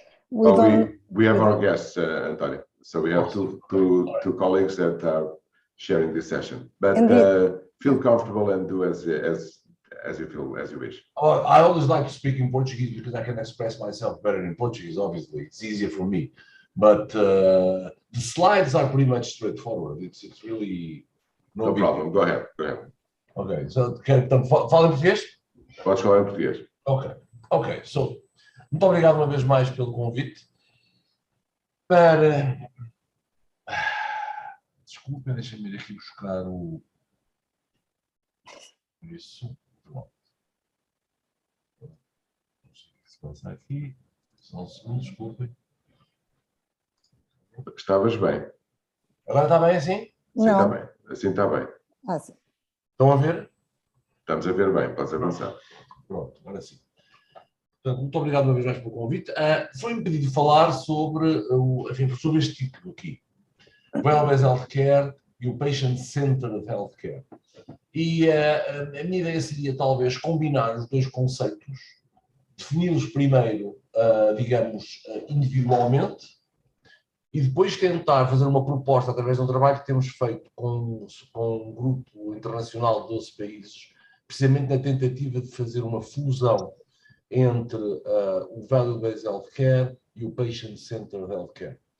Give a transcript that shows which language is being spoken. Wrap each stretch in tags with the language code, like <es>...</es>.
<en>We have our guests, Antonio. So we have two colleagues that are sharing this session. But feel comfortable and do as you feel, as you wish. Well, I always like to speak in Portuguese because I can express myself better in Portuguese. Obviously, it's easier for me. But the slides are pretty much straightforward. It's really no problem. Go ahead. Go ahead.</en> <pt>Ok, então fala em português? Podes falar em português. Ok. So, muito obrigado uma vez mais pelo convite. Desculpem, deixem-me ir aqui buscar o. Isso. Pronto. Não sei o que se passa aqui. Só um segundo, desculpem. Estavas bem. Agora está bem assim? Sim, está bem. Assim está bem. Sim. Estão a ver? Estamos a ver bem, podes avançar. Pronto, agora sim. Portanto, muito obrigado uma vez mais pelo convite. Foi-me pedido falar sobre este título aqui.</pt> <en>Value-Based Healthcare e o Patient-Centered Healthcare.</en> <pt>E a minha ideia seria talvez combinar os dois conceitos, defini-los primeiro, digamos, individualmente, e depois tentar fazer uma proposta através de um trabalho que temos feito com um grupo internacional de 12 países, precisamente na tentativa de fazer uma fusão entre o Value-Based Healthcare e o Patient-Centered Healthcare.</pt>